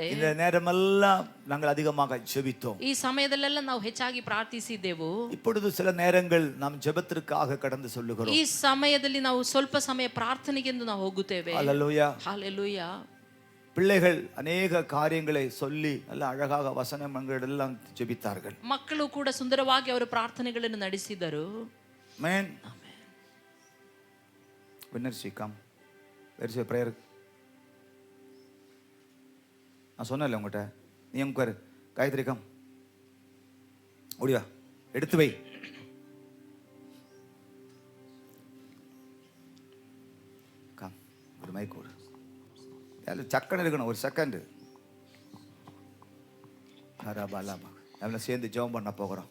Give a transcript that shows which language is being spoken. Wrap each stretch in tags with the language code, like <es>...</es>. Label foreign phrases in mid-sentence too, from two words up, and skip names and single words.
<ta>இந்த நேரமெல்லாம் நாங்கள் அதிகமாக ஜெபித்தோம்.</ta> <kn>ಈ ಸಮಯದಲ್ಲೆಲ್ಲ ನಾವು ಹೆಚ್ಚಾಗಿ ಪ್ರಾರ್ಥಿಸಿದ್ದೆವು.</kn> <ta>இப்பொழுது சில நேரங்கள் நாம் ஜெபத்திற்காக கடந்து சொல்லுகிறோம்.</ta> <kn>ಈ ಸಮಯದಲ್ಲಿ ನಾವು ಸ್ವಲ್ಪ ಸಮಯ ಪ್ರಾರ್ಥನೆಗೆಂದು ನಾವು ಹೋಗುತ್ತೇವೆ. ஹalleluya ஹalleluya.</kn> <ta>பிள்ளைகள் அநேக காரியங்களை சொல்லி நல்ல அழகாக வசனங்கள் எல்லாம் ஜெபித்தார்கள்.</ta> <kn>ಮಕ್ಕಳು ಕೂಡ ಸುಂದರವಾಗಿ ಅವರ ಪ್ರಾರ್ಥನೆಗಳನ್ನು ನಡೆಸಿದರು.</kn> <ta>ஆமென்.</ta> <en>Winners come. Where is your prayer?</en> <ta>நான் சொன்னேன்ல உங்ககிட்ட நீ உட்காரு காயத்ரி கம் ஓடியா எடுத்து வை. கம் ஒரு மைக் கொடு. சக்கன் இருக்கணும் ஒரு செகண்ட். நம்ம சேர்ந்து ஜெபம் பண்ண போகிறோம்.</ta>